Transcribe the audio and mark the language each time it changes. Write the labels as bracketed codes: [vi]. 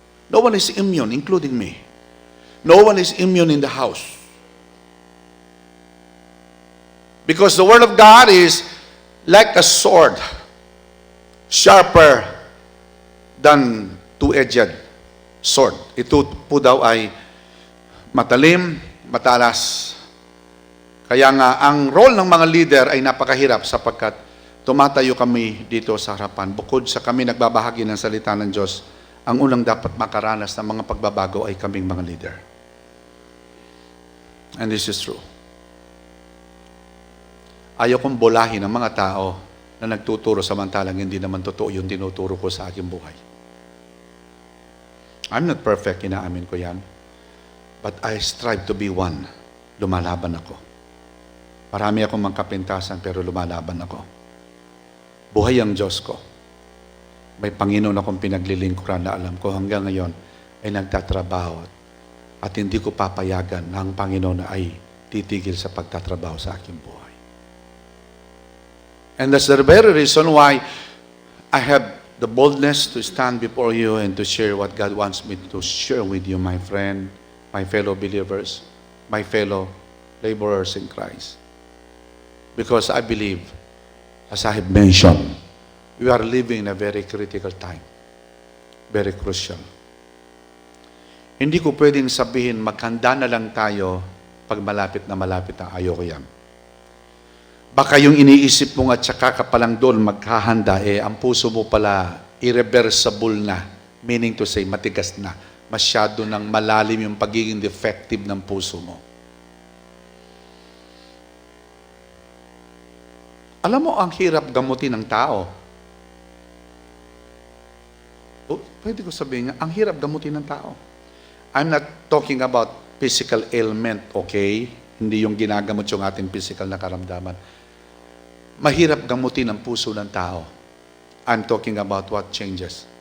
[en] No one is immune, including me. No one is immune in the house. Because the Word of God is like a sword, sharper than two-edged sword. [tl] Ito po daw ay matalim, matalas. Kaya nga, ang role ng mga leader ay napakahirap sapagkat tumatayo kami dito sa harapan. Bukod sa kami nagbabahagi ng salita ng Diyos, ang unang dapat makaranas ng mga pagbabago ay kaming mga leader. [en] And this is true. [tl] Ayaw kong bolahin ang mga tao na nagtuturo samantalang hindi naman totoo yung tinuturo ko sa aking buhay. [en] I'm not perfect, [tl] inaamin ko yan. [en] But I strive to be one. [tl] Lumalaban ako. Marami akong mga kapintasan pero lumalaban ako. Buhay ang Diyos ko. May Panginoon akong pinaglilingkuran na alam ko hanggang ngayon ay nagtatrabaho at hindi ko papayagan na ang Panginoon ay titigil sa pagtatrabaho sa aking buhay. [en] And that's the very reason why I have the boldness to stand before you and to share what God wants me to share with you, my friend, my fellow believers, my fellow laborers in Christ. Because I believe, as I have mentioned, we are living in a very critical time. Very crucial. [tl] Hindi ko pwedeng sabihin, maghanda na lang tayo pag malapit na ayoko yan. Baka yung iniisip mo at saka ka palang doon maghahanda, ang puso mo pala irreversible na. [en] Meaning to say, [tl] matigas na. Masyado nang malalim yung pagiging defective ng puso mo. Alam mo, ang hirap gamutin ng tao. Pwede ko sabihin nga, ang hirap gamutin ng tao. [en] I'm not talking about physical ailment, okay? [tl] Hindi yung ginagamot yung ating physical na karamdaman. Mahirap gamutin ang puso ng tao. [en] I'm talking about what changes.